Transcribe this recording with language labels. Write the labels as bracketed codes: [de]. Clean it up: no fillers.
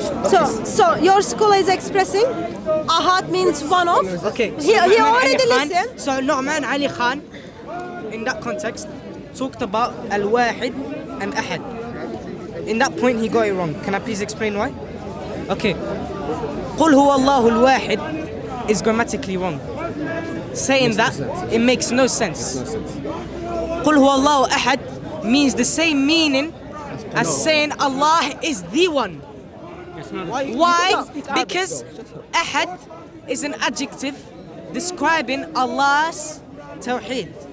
[en] So your school is expressing Ahad means one of. Okay. He already listened. So Nu'man Ali Khan, in that context, talked about Al-Wahid and Ahad. In that point he got it wrong. Can I please explain why? Okay. [ar] قُلْ هُوَ اللَّهُ الْوَاحِدُ [en] is grammatically wrong. Saying that, it makes no sense. [ar] قُلْ هُوَ اللَّهُ أَحَدٌ [en] means the same meaning as saying Allah is the one. Why? Because Ahad is an adjective describing Allah's Tawheed.